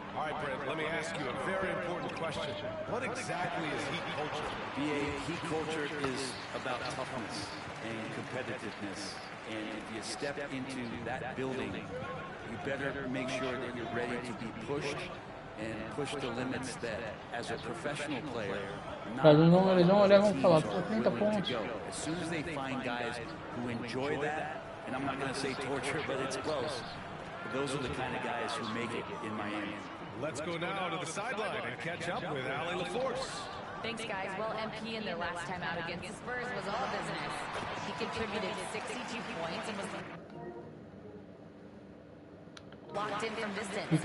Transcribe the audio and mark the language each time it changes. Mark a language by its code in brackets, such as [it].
[pt] All right, Brent, let me ask you a very important question. What exactly is Heat culture? Heat culture is about toughness and competitiveness. And if you step into that building, you better make sure that you're ready to be pushed and push the limits that, as a professional player, Eles vão olhar e vão falar, pô, 30 pontos. [en] As soon as they find guys who enjoy that, and I'm not going to say torture, but it's close. Those are the kind of guys who make it in Miami. Let's go now to the sideline and catch up with Allie LaForce. Thanks, guys. Well, MP in their last time out against the Spurs was all business. He contributed 62 points and was locked in from distance.